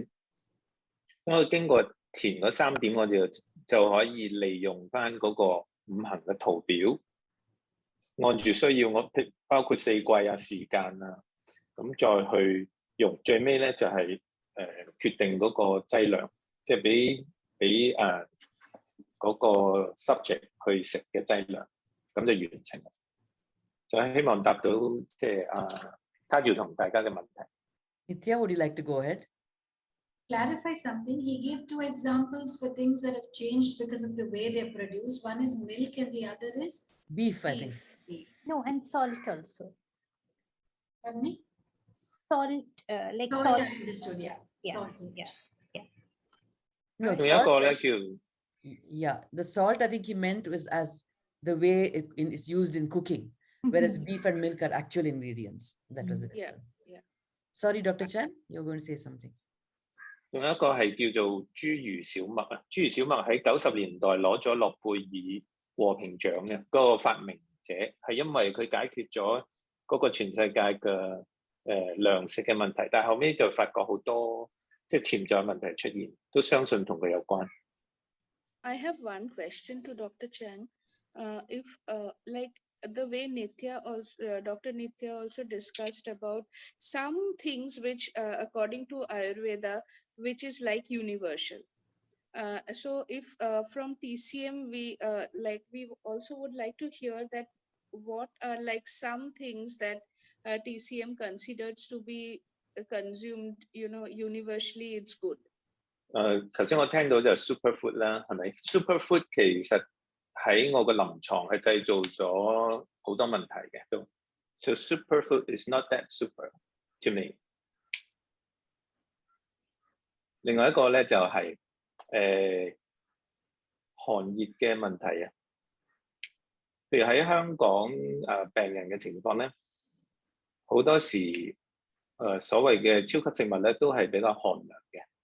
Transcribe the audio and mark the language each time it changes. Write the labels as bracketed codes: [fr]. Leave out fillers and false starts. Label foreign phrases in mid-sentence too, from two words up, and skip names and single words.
[yue] 咁我經過前嗰3點，我就可以利用翻嗰個五行嘅圖表，按住需要我包括四季啊、時間啊，咁再去用。最尾咧就係決定嗰個劑量，即係俾嗰個 subject 去食嘅劑量，咁就完成。就希望答到即係Taju同大家嘅問題。 [en] Nithya, would you like to go ahead? Clarify something. He gave 2 examples for things that have changed because of the way they're produced. One is milk and the other is Beef, I think. beef. No, and salt also. Pardon me? Salt, like Salt, salt. I understood, yeah. Yeah, Salt. yeah. No, [yue] 仲有一個 [en] salt [yue] 咧 [en] is- [yue] 叫 [en] yeah, the salt I think he meant was as the way it's used in cooking, whereas Mhm. beef and milk are actual ingredients. That was the Yeah, difference. yeah. Sorry, Dr. Chan, you're going to say something. [yue] 仲有一個係叫做侏儒小麥啊，侏儒小麥喺90年代攞咗諾貝爾和平獎嘅嗰個發明者，係因為佢解決咗嗰個全世界嘅糧食嘅問題，但係後尾就發覺好多即係潛在問題出現，都相信同佢有關。 [en] I have one question to Dr. Chang. If like the way Nithya also, Dr. Nithya also discussed about some things which, according to Ayurveda, which is like universal. So if from TCM we we also would like to hear that what are like some things that TCM considers to be consumed, universally it's good. [yue] 頭先我聽到就 superfood 啦，係咪 ？superfood 其實喺我個臨床係製造咗好多問題嘅都。 [en] So superfood is not that super to me。 [yue] 另外一個咧就係寒熱嘅問題啊。譬如喺香港病人嘅情況咧，好多時所謂嘅超級食物咧都係比較寒涼嘅。